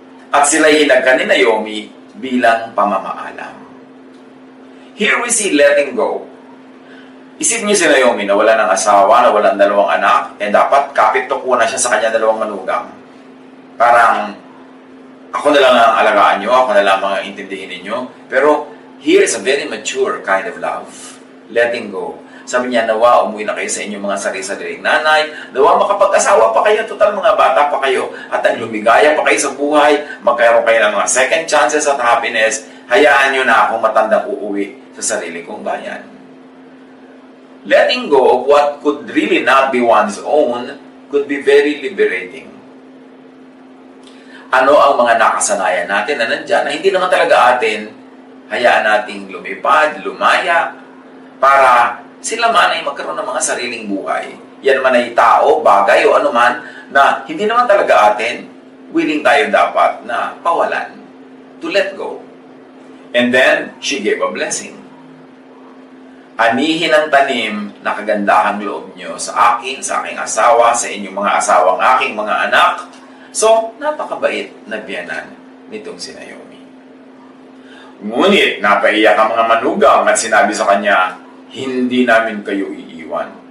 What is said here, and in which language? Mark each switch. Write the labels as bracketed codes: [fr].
[tl] At sila'y hinagkan ni Naomi bilang pamamaalam. [en] Here we see letting go. [tl] Isip niyo si Naomi na wala ng asawa, na walang dalawang anak, dapat kapit-tuko na siya sa kanya dalawang manugang. Parang, ako na lang ang alagaan niyo, ako na lang ang intindihin ninyo. [en] Pero, here is a very mature kind of love. Letting go. [tl] Sabi niya, nawa, umuwi na kayo sa inyong mga sarili-sariling nanay. Nawa, makapag-asawa pa kayo, total mga bata pa kayo. At ang lumigaya pa kayo sa buhay. Magkaroon kayo ng mga second chances at happiness. Hayaan niyo na akong matandang uuwi sa sarili kong bayan. [en] Letting go of what could really not be one's own could be very liberating. [tl] Ano ang mga nakasanayan natin na nandyan na hindi naman talaga atin, hayaan nating lumipad, lumaya, para sila man ay magkaroon ng mga sariling buhay. Yan man ay tao, bagay o anuman na hindi naman talaga atin, willing tayo dapat na pawalan, [en] to let go. And then, she gave a blessing. [tl] Anihin ang tanim na kagandahang loob nyo sa akin, sa aking asawa, sa inyong mga asawang aking mga anak. So, napakabait na biyanan nitong si Naomi. Ngunit, napaiyak ang mga manugang at sinabi sa kanya, hindi namin kayo iiwan.